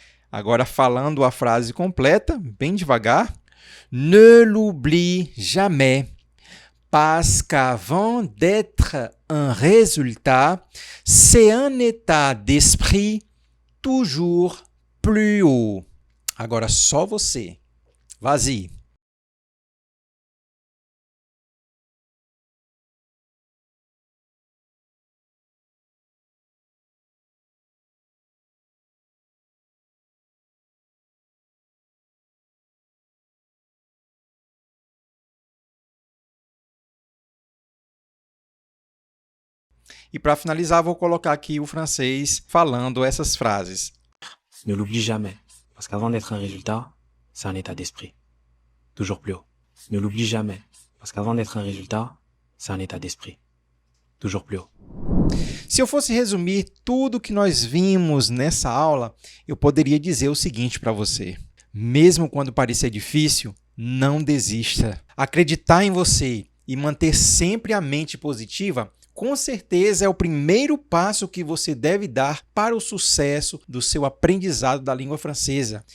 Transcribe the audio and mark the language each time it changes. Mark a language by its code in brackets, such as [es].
[pt] Agora, falando a frase completa, bem devagar. [fr] Ne l'oublie jamais. Parce qu'avant d'être un résultat, c'est un état d'esprit toujours plus haut. [pt] Agora só você. Vazie. E para finalizar, vou colocar aqui o francês falando essas frases. [fr] Ne l'oublie jamais, parce qu'avant d'être un résultat, c'est un état d'esprit. Toujours plus haut. Ne l'oublie jamais, parce qu'avant d'être un résultat, c'est un état d'esprit. Toujours plus haut. [pt] Se eu fosse resumir tudo que nós vimos nessa aula, eu poderia dizer o seguinte para você. Mesmo quando parecer difícil, não desista. Acreditar em você e manter sempre a mente positiva, com certeza é o primeiro passo que você deve dar para o sucesso do seu aprendizado da língua francesa.